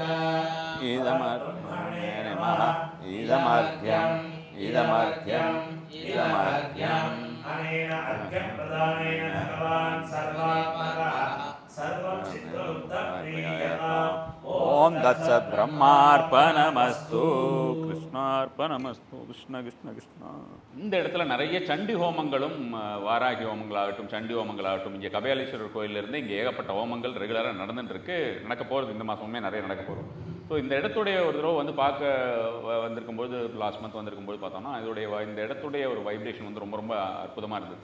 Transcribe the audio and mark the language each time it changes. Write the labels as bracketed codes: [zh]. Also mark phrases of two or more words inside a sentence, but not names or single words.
[sa] इदमर्घ्यं नमः इदमर्घ्यम् अनेन अर्घ्यं प्रदानेन भगवान् सर्वात्मकः सर्वं चित्रगुप्तं प्रीयताम् ओम तत्सत् ब्रह्मार्पणमस्तु कृष्णार्पणमस्तु कृष्ण कृष्ण कृष्ण. [ta] இந்த இடத்துல நிறைய சண்டி ஹோமங்களும் வாராகி ஹோமங்களாகட்டும் சண்டி ஹோமங்களாகட்டும் இங்கே கபாலீஸ்வரர் கோயிலிருந்து இங்கே ஏகப்பட்ட ஹோமங்கள் ரெகுலராக நடந்துட்டுருக்கு. நடக்க போகிறது இந்த மாதமுமே நிறைய நடக்க போகிறோம். ஸோ இந்த இடத்துடைய ஒரு தடவை வந்து பார்க்க வந்திருக்கும்போது [en] last month [ta] வந்திருக்கும்போது பார்த்தோம்னா இந்த இடத்துடைய ஒரு வைப்ரேஷன் வந்து ரொம்ப ரொம்ப அற்புதமாக இருந்தது.